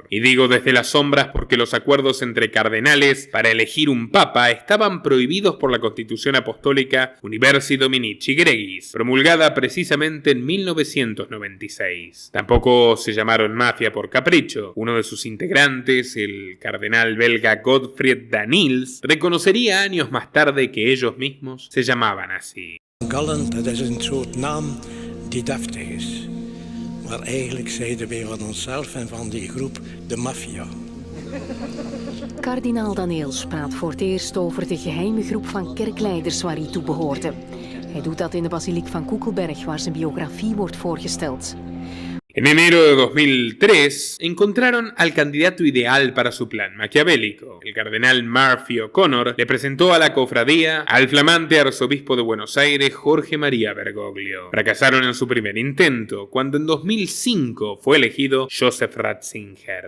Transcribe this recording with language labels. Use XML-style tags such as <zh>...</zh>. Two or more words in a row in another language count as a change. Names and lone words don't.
<es>Y digo desde las sombras porque los acuerdos entre cardenales para elegir un papa estaban prohibidos por la Constitución Apostólica Universi Dominici Gregis, promulgada precisamente en 1996. Tampoco se llamaron mafia por capricho. Uno de sus integrantes, el cardenal belga Godfried Daniels, reconocería años más tarde que ellos mismos se llamaban así.</es> <nl>Gallen, dat is een soort naam die deftig is. Maar eigenlijk zeiden wij van onszelf en van die groep de maffia. Kardinaal Daniels praat voor het eerst over de geheime groep van kerkleiders waar hij toe behoorde. Hij doet dat in de basiliek van Koekelberg, waar zijn biografie wordt voorgesteld.</nl> <es>En enero de 2003 encontraron al candidato ideal para su plan maquiavélico. El cardenal Murphy O'Connor le presentó a la cofradía al flamante arzobispo de Buenos Aires, Jorge María Bergoglio. Fracasaron en su primer intento, cuando en 2005 fue elegido Joseph Ratzinger.</es>